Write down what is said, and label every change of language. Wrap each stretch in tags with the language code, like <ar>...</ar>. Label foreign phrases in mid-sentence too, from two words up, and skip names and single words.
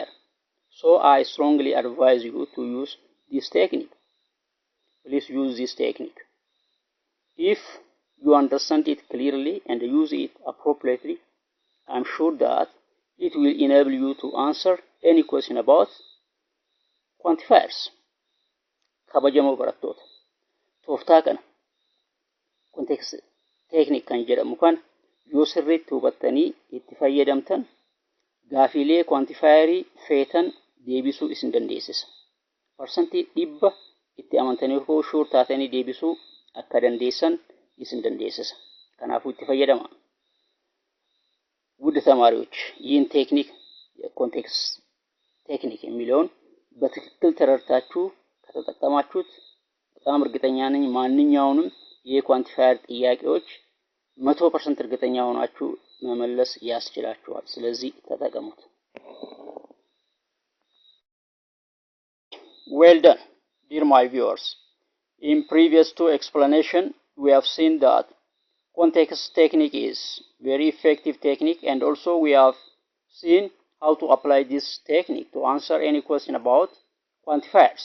<en>So I strongly advise you to use this technique. Please use this technique. If you understand it clearly and use it appropriately, I am sure that it will enable you to answer any question about quantifiers.</en> <om>Kabajamoo barattoota. Tooftaa kana</om> <en>context technique</en> <om>kan jedhamu kana yoo sirriitti hubattanii itti fayyadamtan gaafiilee quantifierii feetan deebisuu isin dandeessisa. Parsantii 100 itti amantanii hoo sure taatanii deebisuu akka dandeessan isin dandeessisa. Kanaafuu itti fayyadama.</om> <am>ውድ ተማሪዎች ይህን ቴክኒክ የኮንቴክስት ቴክኒክ የሚለውን በትክክል ተረድታችሁ ከተጠቀማችሁት በጣም እርግጠኛ ነኝ ማንኛውንም የኳንቲፋየር ጥያቄዎች 100% እርግጠኛ ሆናችሁ መመለስ ያስችላችኋል። ስለዚህ ተጠቀሙት።</am> <en>Well done, dear my viewers. In previous two explanation, we have seen that context technique is very effective technique, and also we have seen how to apply this technique to answer any question about quantifiers.</en>